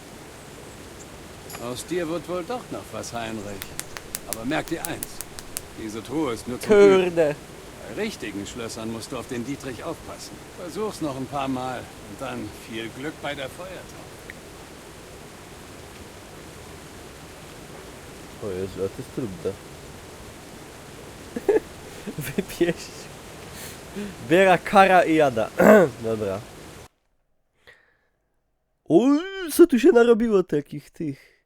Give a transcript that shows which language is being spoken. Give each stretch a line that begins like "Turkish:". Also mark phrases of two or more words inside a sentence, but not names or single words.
German: Aus dir wird wohl doch noch was, Heinrich. Aber merk dir eins, diese Truhe ist nur zum
Polish: Kurde.
German: Üben. Bei richtigen Schlössern musst du auf den Dietrich aufpassen. Versuch's noch ein paar Mal und dann viel Glück bei der Feuertaufe.
Polish: O Jezu, a to jest trudne. Wypieść. Biera kara i jada. Dobra. Uj, co tu się narobiło takich tych...